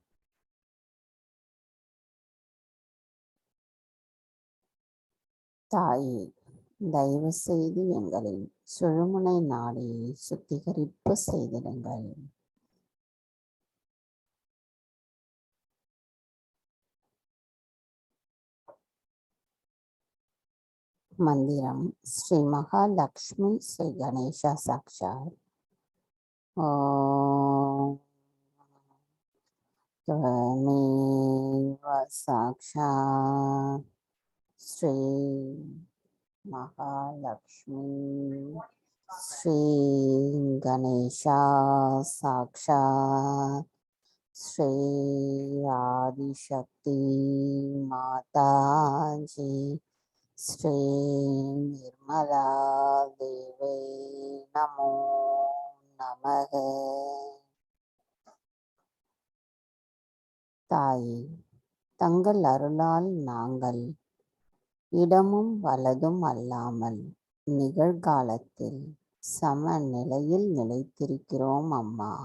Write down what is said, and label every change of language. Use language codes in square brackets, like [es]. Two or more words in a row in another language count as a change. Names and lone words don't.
[ta] தாயே, தயவு செய்து எங்களின் சுழுமுனை நாடியை சுத்திகரிப்பு செய்திடுங்கள். மந்திரம் ஸ்ரீ மகாலட்சுமி ஸ்ரீ கணேசா சாக்ஷாத். [sa] ஓம் त्वमेव साक्षात् श्री महालक्ष्मी श्री गणेशा साक्षात् श्री आदिशक्ति माताजी श्री निर्मला देवी नमो नमः. [ta] தாயே, தங்கள் அருளால் நாங்கள் இடமும் வலதும் அல்லாமல் நிகழ்காலத்தில் சமநிலையில் நிலைத்திருக்கிறோம் அம்மா.